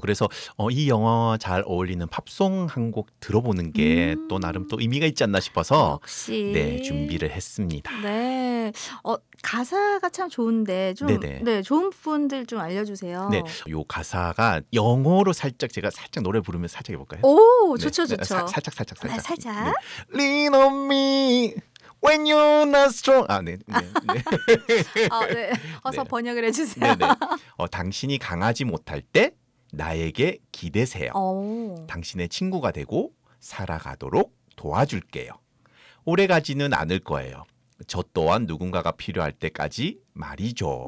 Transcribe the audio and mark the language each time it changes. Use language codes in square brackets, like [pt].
[ko] 그래서 이 영화 잘 어울리는 팝송 한 곡 들어보는 게 또 나름 또 의미가 있지 않나 싶어서 역시. 네, 준비를 했습니다. 네. 가사가 참 좋은데 좀 네네. 네, 좋은 부분들 좀 알려주세요. 네, 요 가사가 영어로 제가 살짝 노래 부르면 살짝 해볼까요? 오, 네, 좋죠, 네, 좋죠. 살짝. 네, 살짝. 네. [en] Lean on me when you're not strong. [ko] 네. 네. 어서 네. 번역을 해주세요. 네네. 당신이 강하지 못할 때 나에게 기대세요. 당신의 친구가 되고 살아가도록 도와줄게요. 오래가지는 않을 거예요. 저 또한 누군가가 필요할 때까지 말이죠.